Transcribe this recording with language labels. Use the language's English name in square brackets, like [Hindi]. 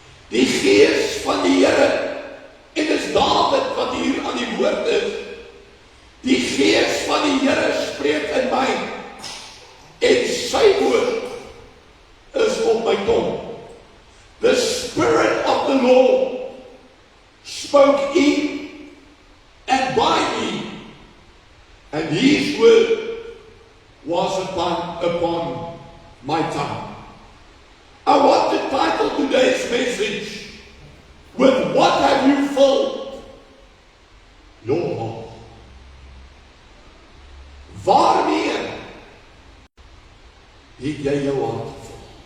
[Afrikaans] Die Gees van die Here, en dis Dawid wat hier aan die woord is, die Gees van die Here spreek in my, en sy woord is op my tong. [English] The Spirit of the Lord spoke in and by me, and His word was upon my tongue. I want to title today's message with what have you filled your heart? [Afrikaans] Waarmee het jy jou hart gevul?